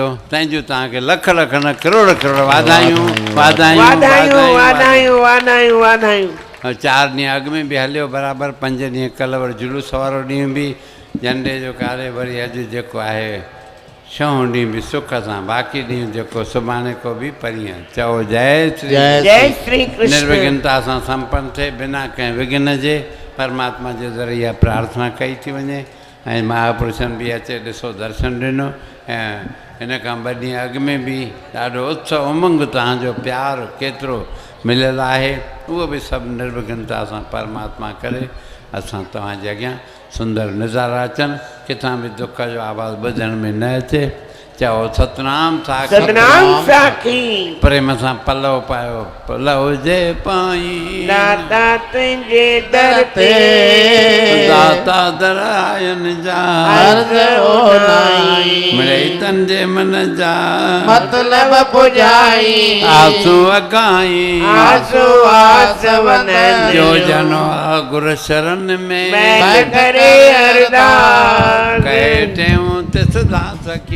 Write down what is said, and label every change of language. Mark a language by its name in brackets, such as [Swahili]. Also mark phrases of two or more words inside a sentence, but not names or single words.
[Sindhi] तंहिंजूं तव्हांखे लख लख न करोड़ करोड़ वाधायूं। 4 ॾींहं अॻु में बि हलियो बराबरि, 5 ॾींहं कल्ह जुलूस वारो ॾींहुं बि झंडे जो कार्य, वरी अॼु जेको आहे 6 ॾींहं बि सुख सां, बाक़ी ॾींहं जेको सुभाणे को बि परीहं। चओ जय श्री कृष्ण। निर्विघ्नता सां संपन्न थिए, बिना कंहिं विघ्न जे परमात्मा जे ज़रिए प्रार्थना कई थी वञे। ऐं महापुरुषनि बि अचे ॾिसो दर्शन ॾिनो। ऐं हिन खां 2 ॾींहं अॻु में बि ॾाढो उत्सव उमंग तव्हांजो प्यारु केतिरो मिलियलु आहे, उहो बि सभु निर्विघ्नता सां परमात्मा करे असां तव्हांजे अॻियां सुंदर नज़ारा अचनि, किथां बि दुख जो आवाज़ ॿुधण में न अचे। चओ सतनाम साखी। प्रेम सां पलव पायो, पलव जे पाई दाता तुंहिंजे दर ते, दाता दरायन जा अर्ज़ ओनाई, मिले तन जे मन जा मतलब पुजाई, आंसू अगाई आंसू आसवन जो जनो गुर शरण में बैठ करे अरदास, कहे टेऊं तिस दास की